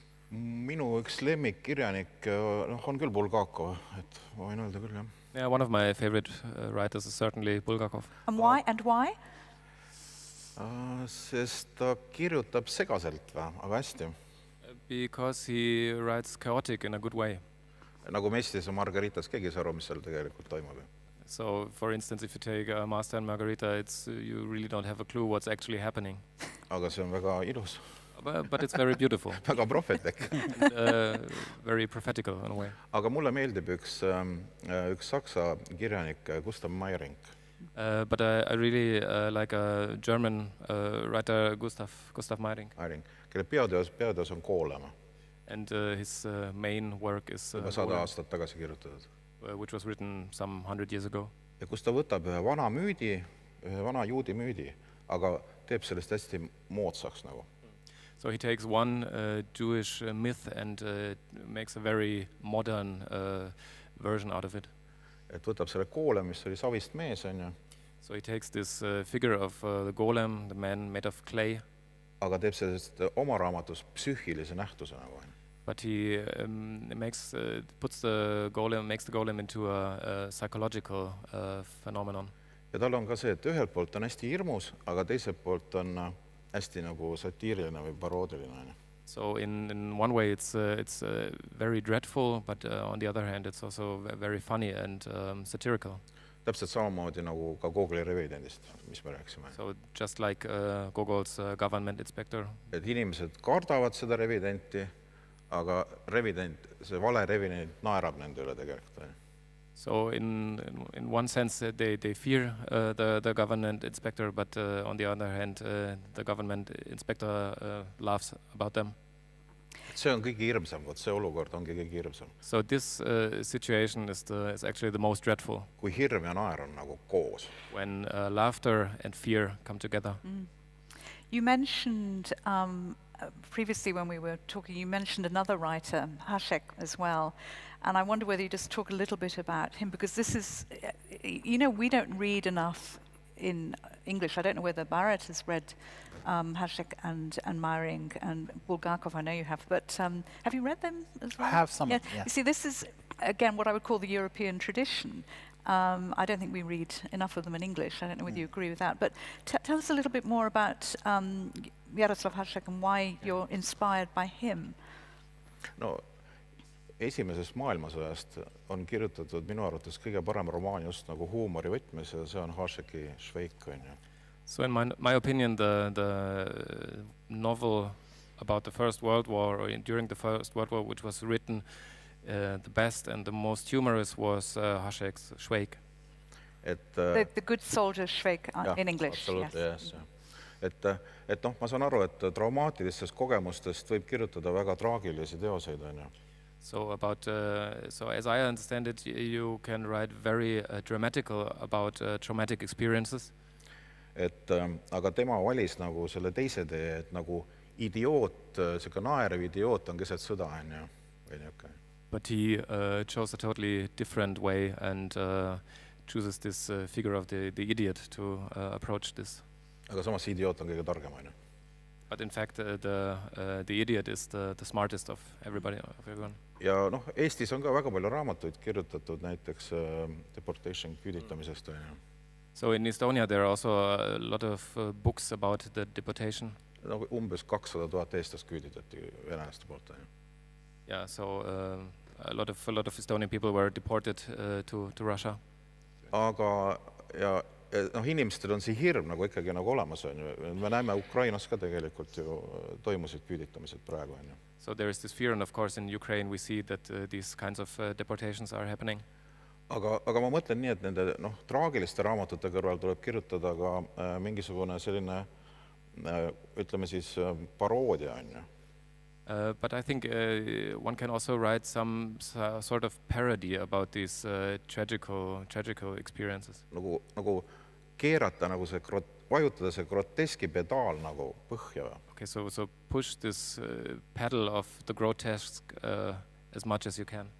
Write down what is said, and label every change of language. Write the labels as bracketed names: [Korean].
[Estonian] Minu üks lemmikkirjanik on küll Bulgakov, et ma võin öelda küll, jah. [English] Yeah, one of my favorite writers is certainly Bulgakov. And why? [Estonian] Sest ta kirjutab segaselt, aga hästi. [English] Because he writes chaotic in a good way. [Estonian] Nagu Mestis ja Margaritas, keegi ei saa aru, mis seal tegelikult toimub. [English] So, for instance, if you take Master and Margarita, you really don't have a clue what's actually happening. [Estonian] Aga see on väga ilus. [English] But it's very beautiful. [Estonian] Väga prohvetlik. [English] Very prophetical in a way. [Estonian] Aga mulle meeldib üks saksa kirjanik, Gustav Meyring. [English] But I really like a German writer, Gustav Meyring. [Estonian] Kelle peateos on Koolema. [English] And his main work is [Estonian] 100 aastat tagasi kirjutatud. [English] Which was written some 100 years ago. [Estonian] Ja kus ta võtab ühe vana juudi müüdi, aga teeb sellest hästi moodsaks nagu. [English] So he takes one Jewish myth and makes a very modern version out of it. [Estonian] Et võtab selle Golem, mis oli savist mees, on ju. [English] So he takes this figure of the Golem, the man made of clay. [Estonian] Aga teeb sellest oma raamatus psüühilise nähtuse nagu. [English] But he makes the Golem into a psychological phenomenon. [Estonian] Ja tal on ka see, et ühelt poolt on hästi hirmus, aga teiselt poolt on hästi nagu satiiriline või paroodiline. [English] So in one way it's very dreadful, but on the other hand it's also very funny and satirical. [Estonian] Täpselt samamoodi nagu ka Gogoli revidendist, mis me rääksime. [English] So just like Gogol's government inspector. [Estonian] Et inimesed kardavad seda revidenti, aga see vale revident naerab nende üle tegelikult. [English] So in one sense they fear the government inspector, but on the other hand the government inspector laughs about them. [Estonian] See on kõige hirmsam, see olukord ongi kõige hirmsam. [English] So this situation is actually the most dreadful. [Estonian] Kui hirm ja naer on nagu koos. [English] When laughter and fear come together. You mentioned previously when we were talking, you mentioned another writer, Hasek, as well. And I wonder whether you just talk a little bit about him, because this is, we don't read enough in English. I don't know whether Baret has read Hasek and Meyring and Bulgakov. I know you have, but have you read them as well? I have some, yeah. Yes. You see, this is again, what I would call the European tradition. I don't think we read enough of them in English. I don't know whether you agree with that. But tell us a little bit more about Jaroslav Hašek and why you're inspired by him. [Estonian] No, esimesest maailmasõjast on kirjutatud minu arvates kõige parem romaan just nagu huumori võtmes ja see on Hašeki Šveik, on ju. [English] So in my opinion, the novel about the First World War, or during the First World War, which was written the best and the most humorous was Hašek's Šveik. The good soldier Šveik in English. Yes. [Estonian] Et noh, ma saan aru, et traumaatilistest kogemustest võib kirjutada väga traagilisi teoseid, on ju. [English] So as I understand it, you can write very dramatical about traumatic experiences. [Estonian] Aga tema valis nagu selle teise tee, et nagu idioot, selline naerev idioot on keset sõda, on ju. [English] But he chose a totally different way and chooses this figure of the idiot to approach this. [Estonian] Aga samas idioot on kõige targem, on ju. [English] But in fact, the idiot is the smartest of everyone. [Estonian] Ja noh, Eestis on ka väga palju raamatuid kirjutatud näiteks deportation küüditamisest, on ju. [English] So in Estonia there are also a lot of books about the deportation. [Estonian] Nagu umbes 200,000 eestlast küüditati venelaste poolt, on ju. [English] Yeah, so a lot of Estonian people were deported to Russia. [Estonian] Aga ja noh, inimestel on see hirm nagu ikkagi nagu olemas, on ju. Me näeme Ukrainas ka tegelikult ju toimusid küüditamised praegu, on ju. [English] So there is this fear, and of course in Ukraine we see that these kinds of deportations are happening. [Estonian] Aga ma mõtlen nii, et nende noh, traagiliste raamatute kõrval tuleb kirjutada ka mingisugune selline, ütleme siis, paroodia, on ju. [English] But I think one can also write some sort of parody about these tragical experiences. [Estonian] Nagu keerata nagu see, vajutada see groteski pedaal nagu põhja. [English] Okay, so push this pedal of the grotesque as much as you can.